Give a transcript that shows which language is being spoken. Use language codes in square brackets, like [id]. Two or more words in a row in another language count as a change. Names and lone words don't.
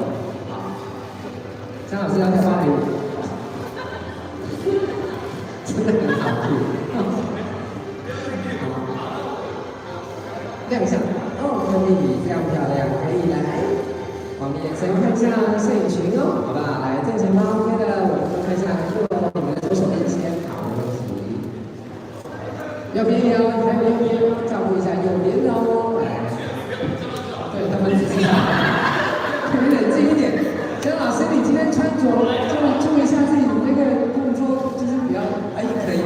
[zh] 好，江老師要跳芭蕾舞，真的很好聽。亮相，哦，可以，非常漂亮，可以来。我們眼神看一下攝影群哦，好不好？來，正前方 OK 的，我們看一下我們的左手邊先，好，没問題。右邊有，還有右邊，照顧一下右邊哦。來，對他們只是你冷靜一點。江老師，你今天穿着就注意一下自己那個動作，就是不要，哎，可以。